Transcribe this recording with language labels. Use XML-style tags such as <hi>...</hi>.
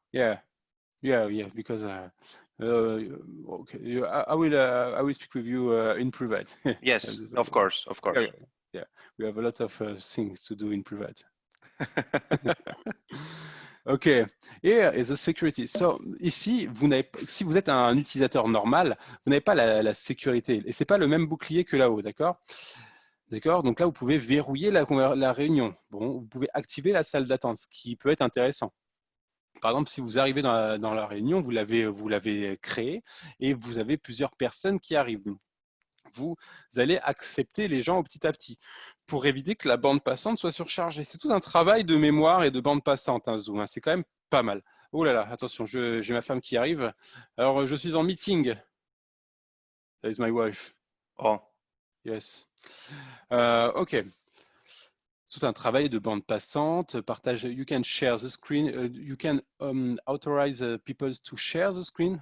<en>Yeah, because okay, I will speak with you in private. Yes, of course. Yeah, we have a lot of things to do in private. Okay, here is the security.</en> <fr>So ici, si vous êtes un utilisateur normal, vous n'avez pas la sécurité, et c'est pas le même bouclier que là-haut, d'accord? D'accord. Donc là, vous pouvez verrouiller la réunion. Bon, vous pouvez activer la salle d'attente, ce qui peut être intéressant. Par exemple, si vous arrivez dans la réunion, vous l'avez créée et vous avez plusieurs personnes qui arrivent. Vous allez accepter les gens petit à petit pour éviter que la bande passante soit surchargée. C'est tout un travail de mémoire et de bande passante, hein, Zoom. Hein. C'est quand même pas mal. Oh là là, attention, j'ai ma femme qui arrive. Alors, je suis en meeting.</fr> <en>That is my wife. Oh. Yes. OK.</en> <fr>Tout un travail de bande passante, partage.</fr> <en>You can share the screen. You can authorize people to share the screen.</en>